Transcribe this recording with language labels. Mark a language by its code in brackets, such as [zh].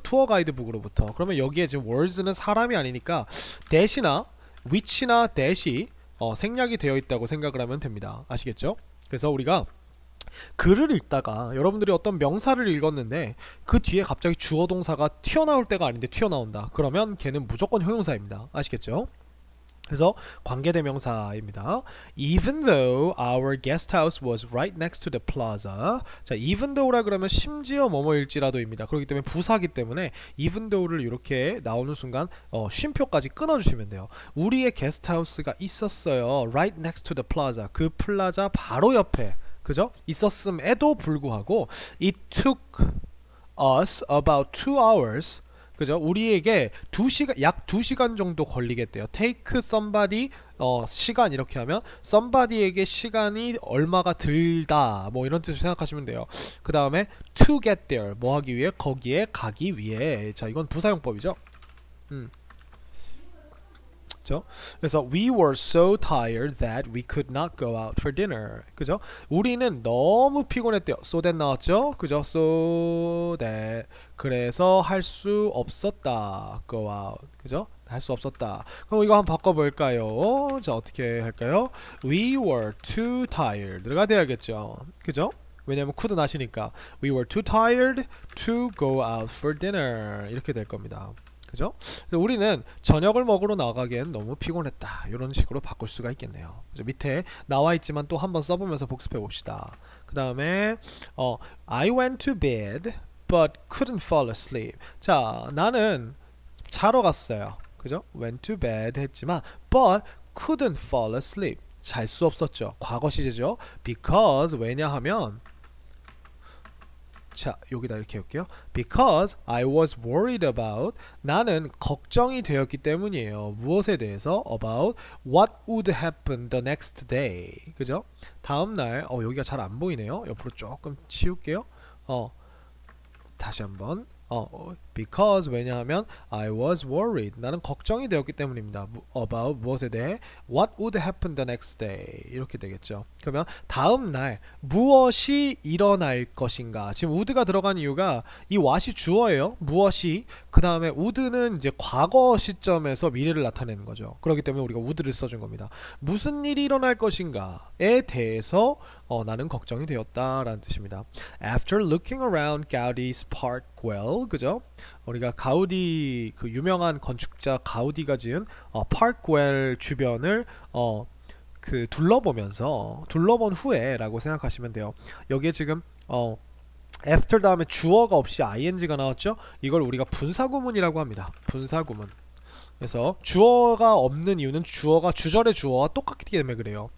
[ko] 투어 가이드북으로부터. 그러면 여기에 지금 words는 사람이 아니니까 that이나 which나 that이 생략이 되어 있다고 생각을 하면 됩니다. 아시겠죠? 그래서 우리가 글을 읽다가 여러분들이 어떤 명사를 읽었는데 그 뒤에 갑자기 주어 동사가 튀어나올 때가 아닌데 튀어나온다. 그러면 걔는 무조건 형용사입니다. 아시겠죠? 그래서 관계대명사입니다. [en] Even though our guest house was right next to the plaza. [ko] 자, even though라 그러면 심지어 뭐뭐일지라도입니다. 그렇기 때문에 부사기 때문에 even though를 이렇게 나오는 순간 쉼표까지 끊어주시면 돼요. 우리의 게스트하우스가 있었어요. [en] Right next to the plaza. [ko] 그 플라자 바로 옆에. [en] 그죠? [ko] 있었음에도 불구하고 [en] it took us about 2 hours. [ko] 그죠? 우리에게 약 2시간 정도 걸리겠대요. take somebody 시간 이렇게 하면 somebody에게 시간이 얼마가 들다 뭐 이런 뜻을 생각하시면 돼요. 그 다음에 to get there 뭐 하기 위해? 거기에 가기 위해. 자, 이건 부사용법이죠. 그래서 [en] we were so tired that we could not go out for dinner. [ko] 그죠? 우리는 너무 피곤했대요. so that 나왔죠? 그죠? so that 그래서 할 수 없었다. go out. 그죠? 할 수 없었다. 그럼 이거 한번 바꿔볼까요? 자, 어떻게 할까요? [en] we were too tired [ko] 가 돼야겠죠. 그죠? [en] 왜냐면 couldn't 하시니까 we were too tired to go out for dinner [ko] 이렇게 될 겁니다. 그죠? 그래서 우리는 저녁을 먹으러 나가기엔 너무 피곤했다. 이런 식으로 바꿀 수가 있겠네요. 그죠? 밑에 나와 있지만 또 한번 써보면서 복습해 봅시다. 그 다음에 [en] I went to bed but couldn't fall asleep. [ko] 자, 나는 자러 갔어요. 그죠? went to bed 했지만 [en] but couldn't fall asleep. [ko] 잘 수 없었죠. 과거 시제죠. because 왜냐하면 자, 여기다 이렇게 할게요. [en] Because I was worried about [ko] 나는 걱정이 되었기 때문이에요. 무엇에 대해서? [en] About what would happen the next day. [ko] 그죠? 다음날 여기가 잘 안 보이네요. 옆으로 조금 치울게요. 다시 한번 because 왜냐하면 [en] I was worried [ko] 나는 걱정이 되었기 때문입니다. [en] about [ko] 무엇에 대해 [en] what would happen the next day 이렇게 되겠죠. [ko] 그러면 다음날 무엇이 일어날 것인가. 지금 would가 들어간 이유가 이 what이 주어예요. 무엇이 그 다음에 would는 이제 과거 시점에서 미래를 나타내는 거죠. 그렇기 때문에 우리가 would를 써준 겁니다. 무슨 일이 일어날 것인가에 대해서 나는 걱정이 되었다라는 뜻입니다. [en] After looking around Gaudi's Parkwell, 그죠? [ko] 우리가 가우디 그 유명한 건축자 가우디가 지은 파크웰 주변을 그 둘러본 후에라고 생각하시면 돼요. 여기에 지금 after 다음에 주어가 없이 ing가 나왔죠? 이걸 우리가 분사구문이라고 합니다. 분사구문. 그래서 주어가 없는 이유는 주어가 주절의 주어와 똑같기 때문에 그래요.